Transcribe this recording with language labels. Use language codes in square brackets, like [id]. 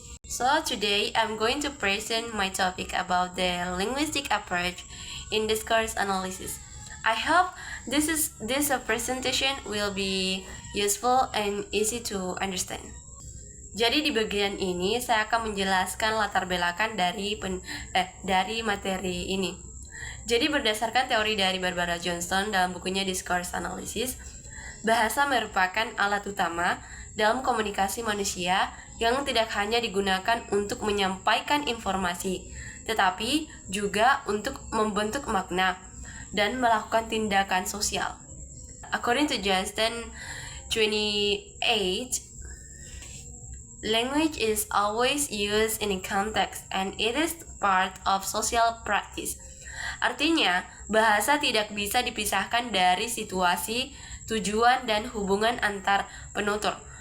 [en] So today I'm going to present my topic about the linguistic approach in discourse analysis. I hope this presentation will be useful and easy to understand. [id] Jadi di bagian ini saya akan menjelaskan latar belakang dari materi ini. Jadi berdasarkan teori dari Barbara Johnson dalam bukunya Discourse Analysis, bahasa merupakan alat utama dalam komunikasi manusia yang tidak hanya digunakan untuk menyampaikan informasi, tetapi juga untuk membentuk makna dan melakukan tindakan sosial. [en] According to Johnston 28, language is always used in a context and it is part of social practice. [id] Artinya, bahasa tidak bisa dipisahkan dari situasi, tujuan, dan hubungan antar penutur.